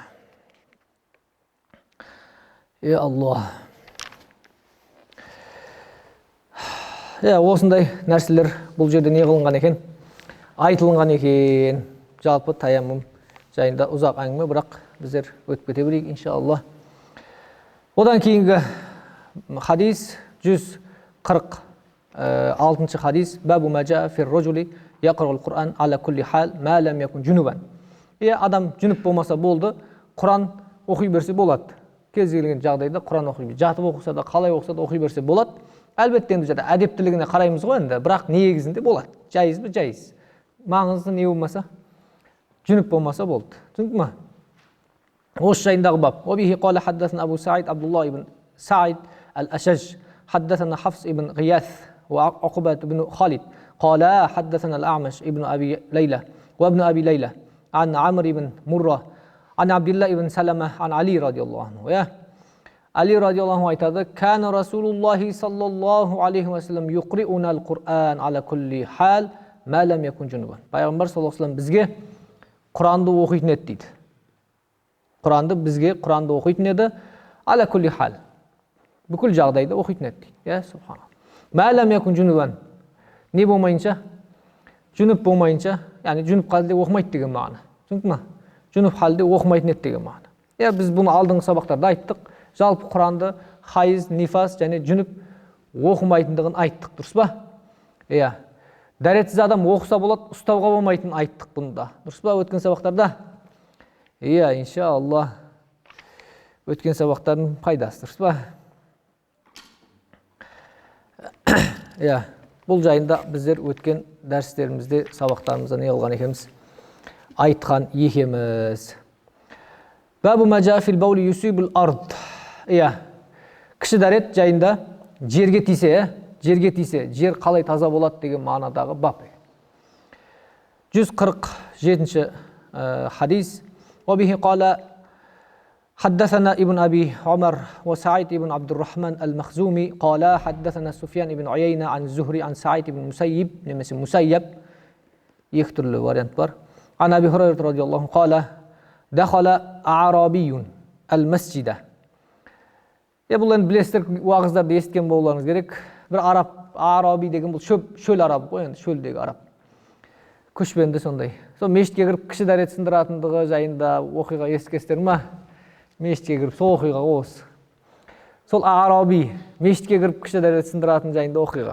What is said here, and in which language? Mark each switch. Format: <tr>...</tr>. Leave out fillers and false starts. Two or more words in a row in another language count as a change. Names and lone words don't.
<kk>Алла. Осындай нәрселер бұл жерде не қылынған екен? Айтылынған екен. Жалпы таяммум жайында ұзақ әңгіме, бірақ біздер өтіп кете берейік иншалла. Одан кейінгі хадис 146 хадис.</kk> <ar>باب ما جاء في الرجل يقرأ القرآن على كل حال ما لم يكن جنبا.</ar> <kk>Адам жүніп болмаса болды, Құран оқи берсе болады. Кез келген жағдайда Құран оқи берсе, жатып оқыса да, қалай оқыса да оқи берсе болады. Әлбетте енді жерде әдептілігіне қараймыз ғой енді, бірақ негізінде болады. Жайыз ба? Жайыз. Маңызды не болмаса, жүніп болмаса болды. Түсіндің ме? Осы жайындағы бап.</kk> <ar>وبه قال حدثنا أبو سعيد عبد الله بن سعيد al-Ashaj حدثنا حفص ابن غياث وعقبة بن خالد قال حدثنا الأعمش ابن أبي ليلى وابن أبي ليلى عن عمرو بن مرة عن عبد الله بن سلمة عن علي رضي الله عنه.</ar> <kk>Ali</kk> <ar>رضي الله عنه</ar> <kk>aytadı.</kk> <ar>كان رسول الله صلى الله عليه وسلم يقرئنا القرآن على كل حال ما لم يكن جنبا.</ar> <kk>Пайғамбар</kk> <ar>صلى الله عليه وسلم</ar> <kk>бізге Құранды оқитын еді дейді. Құранды оқитын еді.</kk> <ar>على كل حال.</ar> <kk>Бүкіл жағдайда оқитын еді дейді.</kk> <ar>سبحان الله. ما لم يكن جنبا.</ar> <kk>Не болмайынша? Жүніп болмайынша, яғни жүніп халде оқымайды деген мағына. Түсіндің ме? Жүніп халде оқымайтын еді деген мағына. Біз бұны алдыңғы сабақтарда айттық. Жалпы Құранды хайыз, нифас және жүніп оқымайтындығын айттық, дұрыс па? Дәретсіз адам оқыса болады, ұстауға болмайтынын айттық бұнда. Дұрыс па өткен сабақтарда? Иншалла. Өткен сабақтардың пайдасы, дұрыс па? Бұл жайында біздер өткен дәрістерімізде, сабақтарымызда не қылған екенбіз? Айтқан екенбіз.</kk> <ar>باب ما جاء في البول يصيب الأرض.</ar> <kk>Кіші дәрет жайында жерге тисе, жер қалай таза болады деген мағынадағы бап. 147-ші хадис.</kk> <ar>وبه قال حدثنا ابن أبي عمر وسعيد ابن عبد الرحمن المخزومي قال حدثنا سفيان ابن عيينة عن الزهري عن سعيد ابن مسيب немесе مسيب</ar> <kk>екі түрлі вариант бар.</kk> <ar>عن أبي هريرة رضي الله عنه قال دخل أعرابي المسجد.</ar> <kk>Бұл енді білесіздер, уағыздарды естіген болуларыңыз керек. Бір араби деген бұл шөл арабы ғой, енді шөлдегі араб. Көшпенді сондай. Сол мешітке кіріп кіші дәрет сындыратындығы жайында оқиға естігесіздер ма? Мешітке кіріп сол оқиға осы. Сол араби мешітке кіріп кіші дәрет сындыратын жайында оқиға.</kk>